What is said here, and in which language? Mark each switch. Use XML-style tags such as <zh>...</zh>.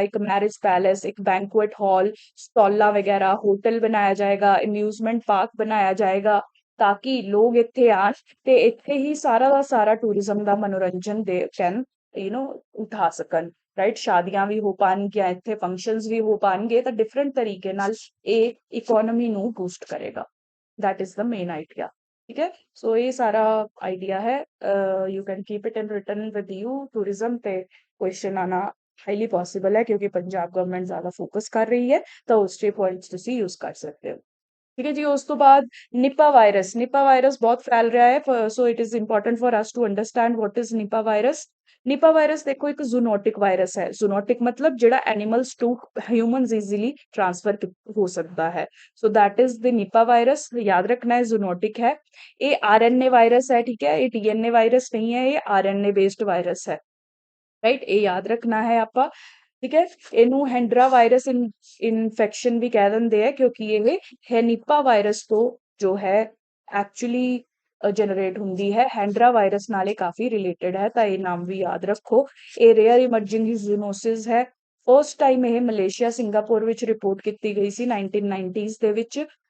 <pa>ਇੱਕ marriage palace, ਇੱਕ banquet ਹਾਲ, ਸਟਾਲਾਂ ਵਗੈਰਾ, ਹੋਟਲ ਬਣਾਇਆ ਜਾਏਗਾ, ਅਮਿਊਜ਼ਮੈਂਟ ਪਾਰਕ ਬਣਾਇਆ ਜਾਏਗਾ ਤਾਂ ਕਿ ਲੋਕ ਇੱਥੇ ਆਣ ਤੇ ਇੱਥੇ ਹੀ ਸਾਰਾ ਦਾ ਸਾਰਾ ਟੂਰਿਜ਼ਮ ਦਾ ਮਨੋਰੰਜਨ ਦੇ ਕੈਨ ਉਠਾ ਸਕਣ। ਰਾਈਟ। ਸ਼ਾਦੀਆਂ ਵੀ ਹੋ ਪਾਣਗੀਆਂ ਇੱਥੇ, ਫੰਕਸ਼ਨਸ ਵੀ ਹੋ ਪਾਣਗੇ, ਤਾਂ ਡਿਫਰੈਂਟ ਤਰੀਕੇ ਨਾਲ ਇਹ ਇਕੋਨਮੀ ਨੂੰ ਬੂਸਟ ਕਰੇਗਾ।</pa> <en>that is the main idea।</en> <hi>ठीक है। सो ये सारा आइडिया है।</hi> <en>You can keep it in return with you.</en> <hi>Tourism पे क्वेश्चन आना हाईली पॉसिबल है क्योंकि पंजाब गवर्नमेंट ज्यादा फोकस कर रही है, तो उस पॉइंट्स तुसी यूज कर सकते हो। ठीक है जी। उस तो बाद निपा वायरस बहुत फैल रहा है।</hi> <en>so it is important for us to understand what is</en> <hi>Nipah virus. Nipah virus देखो एक जूनोटिक वायरस है। जूनोटिक मतलब</hi> <pa>ਜਿਹੜਾ</pa> <hi>animals to humans easily transfer हो सकता है।</hi> <en>So that is the Nipah virus.</en> <hi>याद रखना है जूनोटिक है। ये आरएनए वायरस है। ठीक है। ये टीएनए वायरस नहीं है, ये आरएनए बेस्ड वायरस है। राइट। ये याद रखना है आपा। ठीक है।</hi> <pa>ਇਹਨੂੰ ਹੈਂਡਰਾ ਵਾਇਰਸ ਇਨਫੈਕਸ਼ਨ ਵੀ ਕਹਿ ਦਿੰਦੇ ਆ ਕਿਉਂਕਿ ਇਹ ਹੈਨੀਪਾ ਵਾਇਰਸ ਤੋਂ ਜੋ ਹੈ ਐਕਚੁਅਲੀ ਜਨਰੇਟ ਹੁੰਦੀ ਹੈ। ਹੈਂਡਰਾ ਵਾਇਰਸ ਨਾਲੇ ਕਾਫੀ ਰਿਲੇਟਡ ਹੈ, ਤਾਂ ਇਹ ਨਾਮ ਵੀ ਯਾਦ ਰੱਖੋ। ਇਹ ਰੇਅਰ ਇਮਰਜਿੰਗ ਜ਼ੂਨੋਸਿਸ ਹੈ। ਫਸਟ ਟਾਈਮ ਇਹ ਮਲੇਸ਼ੀਆ, ਸਿੰਗਾਪੁਰ ਵਿੱਚ ਰਿਪੋਰਟ ਕੀਤੀ ਗਈ ਸੀ 1990s ਦੇ ਵਿੱਚ।</pa>